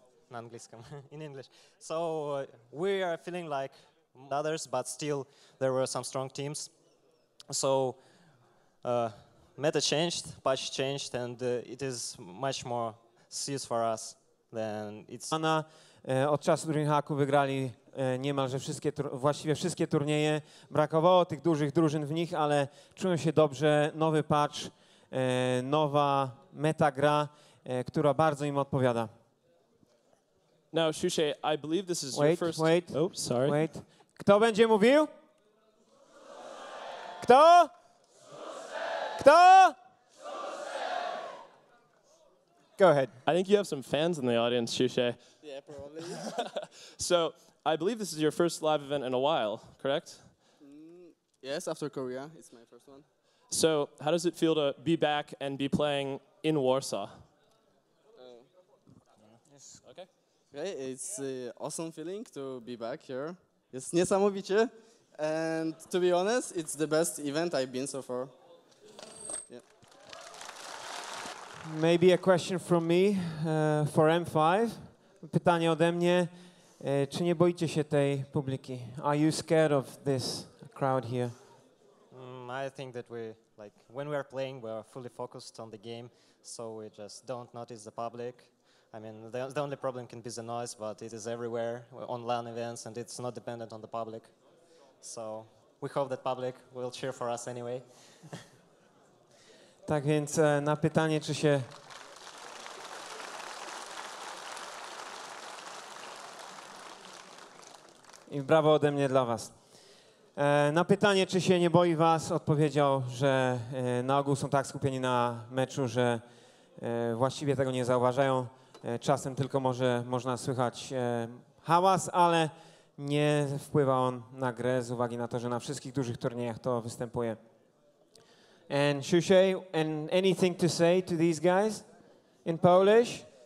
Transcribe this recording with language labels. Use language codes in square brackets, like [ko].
[ru] На английском, [en] in English. So we are feeling like others, but still there were some strong teams. So meta changed, patch changed, and it is much more serious for us than it's. [pl] Od czasu DreamHacku wygrali niemalże właściwie wszystkie turnieje. Brakowało tych dużych drużyn w nich, ale czują się dobrze. Nowy patch, nowa metagra, która bardzo im odpowiada. [en] Now, Shushei, I believe this is your first... Oh, sorry. [pl] Wait. Kto będzie mówił? Kto? Kto? [en] Go ahead. I think you have some fans in the audience, Shushei. Yeah, probably. So, I believe this is your first live event in a while, correct? Yes, after Korea, it's my first one. So, how does it feel to be back and be playing in Warsaw? Yes. Okay. Okay, it's an awesome feeling to be back here. [pl] Jest niesamowicie, [en] and to be honest, it's the best event I've been so far. Yeah. Maybe a question from me for M5. [pl] Pytanie ode mnie. Czy nie boicie się tej publiki? [en] Are you scared of this crowd here? I think that when we are playing, we are fully focused on the game, so we just don't notice the public. I mean, the only problem can be the noise, but it is everywhere on LAN events, and it's not dependent on the public. So we hope that public will cheer for us anyway. [pl] Tak więc na pytanie, czy się... I brawo ode mnie dla was. Na pytanie, czy się nie boi was, odpowiedział, że na ogół są tak skupieni na meczu, że właściwie tego nie zauważają. Czasem tylko można słychać hałas, ale nie wpływa on na grę z uwagi na to, że na wszystkich dużych turniejach to występuje. [en] And Shushei, and anything to say to these guys in Polish?